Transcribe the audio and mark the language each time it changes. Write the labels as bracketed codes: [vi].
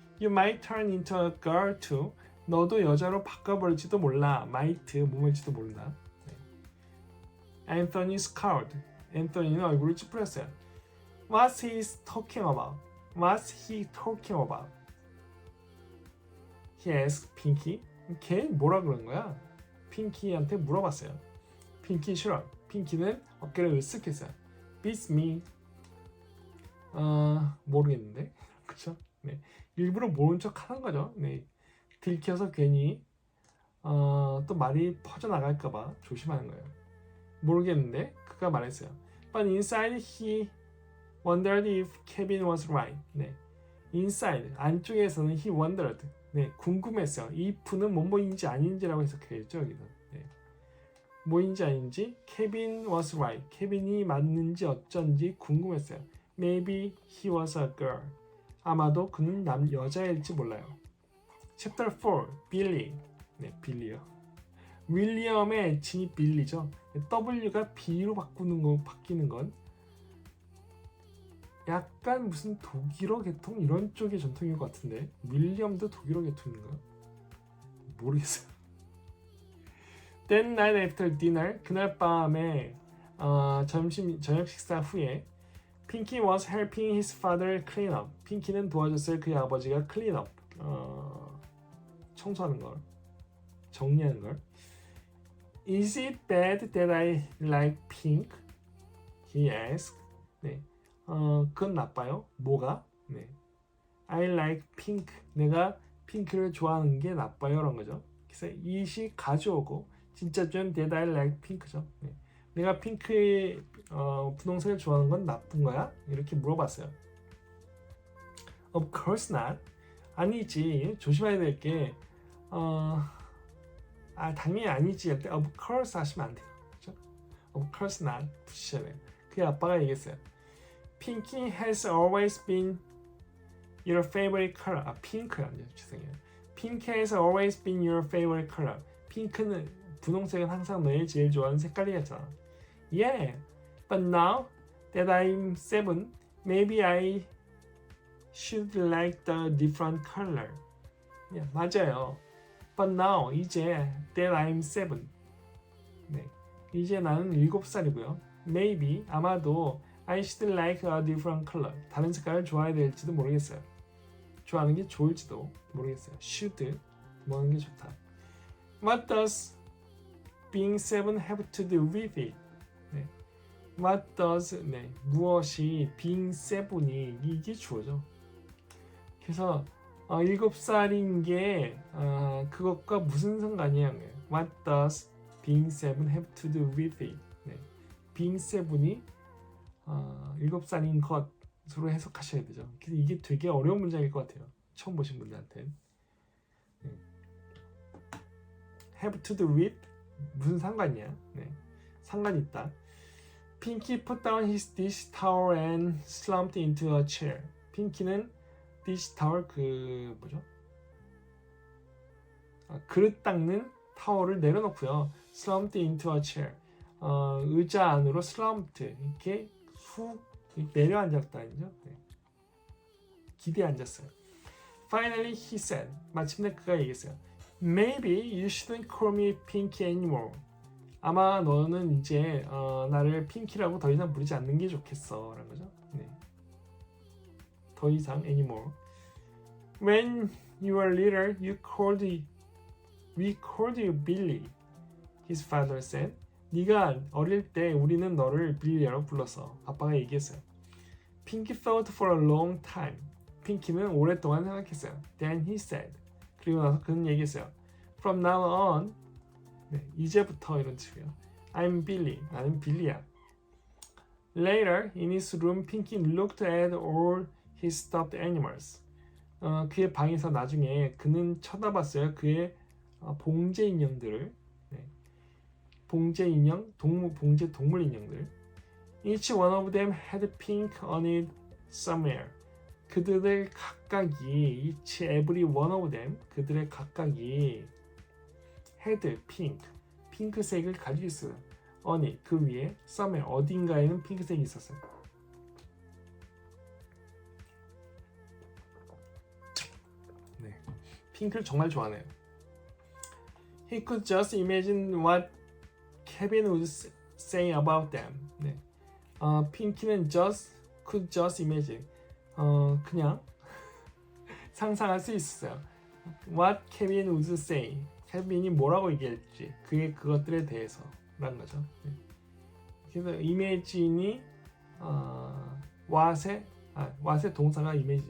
[en] You might turn into a girl too. [ko] 너도 여자로 바꿔버릴지도 몰라. might 뭐일지도 모른다. [en] 네. Anthony scowled. [ko] 앤서니는 얼굴을 찌푸렸어요. [en] What's he talking about? What's he talking about? He asked Pinky. [ko] 걔 뭐라 그런 거야? 핑키한테 물어봤어요. 핑키 싫어. 핑키는 어깨를 으쓱했어요. [en] Beats me. [ko] 모르겠는데. 그쵸? 네. 일부러 모른 척 하는 거죠. 네. 들켜서 괜히 또 말이 퍼져나갈까봐 조심하는 거예요. 모르겠는데 그가 말했어요. [en] But inside he wondered if Kevin was right. [ko] 네. [en] inside [ko] 안쪽에서는 [en] he wondered. [ko] 네, 궁금했어요. if는 뭐뭐인지 아닌지라고 해석해야죠. 여기는. 네. 뭐인지 아닌지 [en] Kevin was right. [ko] 케빈이 맞는지 어쩐지 궁금했어요. [en] Maybe he was a girl. [ko] 아마도 그는 여자일지 몰라요. [en] Chapter 4. Billy. [ko] 네, 빌리요. 윌리엄의 애칭이 빌리죠. W가 B로 바뀌는 건 약간 무슨 독일어 계통 이런 쪽의 전통인 것 같은데 윌리엄도 독일어 계통인가? 모르겠어요. [en] That night after dinner, [ko] 그날 밤에 저녁 식사 후에 [en] Pinky was helping his father clean up. [ko] 핑키는 도와줬어요. 그의 아버지가 clean up, 청소하는 걸, 정리하는 걸. [en] Is it bad that I like pink? He asked. [ko] 네, 그건 나빠요. 뭐가? [en] 네, I like pink. [ko] 내가 핑크를 좋아하는 게 나빠요. 라는 거죠. 그래서 it이 가져오고 진짜 좀 [en] that I like pink [ko] 죠. 네. 내가 핑크의 분홍색을 좋아하는 건 나쁜 거야? 이렇게 물어봤어요. [en] Of course not. [ko] 아니지. 조심해야 될 게 당연히 아니지 할 때 of course 하시면 안 돼요. 그렇죠? [en] Of course not [ko] 붙이셔야 돼요. 그 아빠가 얘기했어요. [en] Pinky has always been your favorite color. [ko] 핑크 아니죠. 죄송해요. [en] Pink has always been your favorite color. [ko] 핑크는 분홍색은 항상 너의 제일 좋아하는 색깔이었잖아. [en] Yeah, but now that I'm 7, maybe I should like the different color. Yeah, 맞아요. But now, 이제 that I'm 7. [ko] 네, 이제 나는 7살이고요. Maybe, 아마도 [en] I should like a different color. [ko] 다른 색깔을 좋아해야 될지도 모르겠어요. 좋아하는 게 좋을지도 모르겠어요. Should, 뭐 하는 게 좋다. [en] What does being 7 have to do with it? [ko] 네. [en] What does, [ko] 네, 무엇이 being 7이 이게 주어죠. 그래서 7살인 게 그것과 무슨 상관이야? [en] What does being 7 have to do with it? [ko] 네. being 7이 7살인 것으로 해석하셔야 되죠. 그래서 이게 되게 어려운 문장일 것 같아요. 처음 보신 분들한테. 네. [en] have to do with [ko] 무슨 상관이야? 네. 상관이 있다. [en] Pinky put down his dish towel and slumped into a chair. [ko] 핑키는 dish towel 뭐죠? 그릇 닦는 타월을 내려놓고요. [en] slumped into a chair. [ko] 의자 안으로 슬럼프드 이렇게 훅 내려앉았다는죠. 네. 기대에 앉았어요. [en] Finally he said, [ko] 마침내 그가 얘기했어요. [en] Maybe you shouldn't call me Pinky anymore. [ko] 아마 너는 이제 나를 핑키라고 더 이상 부르지 않는 게 좋겠어 라는 거죠. 네. 더 이상 anymore. [en] When you were little, we called you Billy. His father said. [ko] 네가 어릴 때 우리는 너를 빌리라고 불렀어. 아빠가 얘기했어요. [en] Pinky thought for a long time. [ko] 핑키는 오랫동안 생각했어요. [en] Then he said. [ko] 그리고 나서 그는 얘기했어요. [en] From now on. [ko] 네, 이제부터 이런 뜻이에요. [en] I'm Billy. [ko] 나는 빌리야. [en] Later, in his room, Pinky looked at all his stuffed animals. [ko] 그의 방에서 나중에 그는 쳐다봤어요. 그의 봉제 인형들을. 네. 봉제 인형, 봉제 동물 인형들. [en] Each one of them had pink on it somewhere. [ko] 그들의 각각이 [en] each every one of them [ko] 그들의 각각이 [en] had pink [ko] 핑크색을 가지고 있어요. on it 그 위에 somewhere 어딘가에는 핑크색이 있었어요. 네, 핑크를 정말 좋아하네요. [en] He could just imagine what Kevin would say about them. [ko] 네, 핑키는 [en] could just imagine [ko] 그냥 상상할 수 있었어요. [en] What Kevin would say. [ko] 케빈이 뭐라고 얘기할지 그의 그것들에 대해서 라는 거죠. 네. 그래서 imagine이 what의 동사가 image죠.